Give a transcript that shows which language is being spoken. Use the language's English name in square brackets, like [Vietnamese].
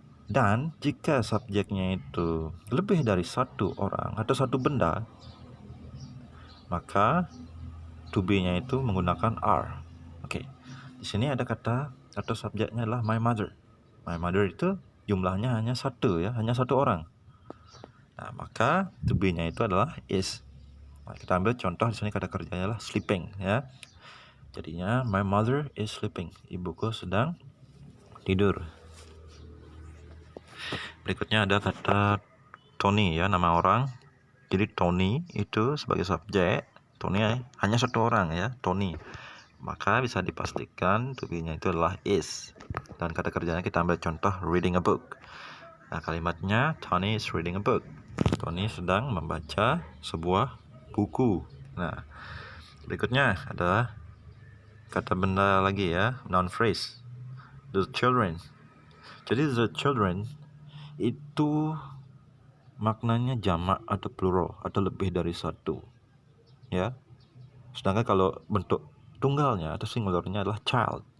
[Indonesian] Dan jika subjeknya itu lebih dari satu orang atau satu benda, maka to be-nya itu menggunakan are. Oke. Di sini ada kata atau subjeknya adalah [English] my mother. My mother [Indonesian] itu jumlahnya hanya satu ya, hanya satu orang. Nah, maka to be-nya itu adalah is. Nah, kita ambil contoh di sini kata kerjanya adalah sleeping ya. [English] Jadinya my mother is sleeping. [Indonesian] Ibuku sedang tidur. Berikutnya ada kata Tony ya, nama orang. Jadi Tony itu sebagai subjek. Tony hanya satu orang ya, Tony. Maka bisa dipastikan to be-nya itu adalah is. Dan kata kerjanya kita ambil contoh [English] reading a book. [Indonesian] Nah, kalimatnya [English] Tony is reading a book. [Indonesian] Tony sedang membaca sebuah buku. Nah, berikutnya adalah kata benda lagi ya, noun phrase. [English] The children. [Indonesian] Jadi [English] the children [Indonesian] itu maknanya jamak atau plural atau lebih dari satu ya. Sedangkan kalau bentuk tunggalnya atau singularnya adalah child.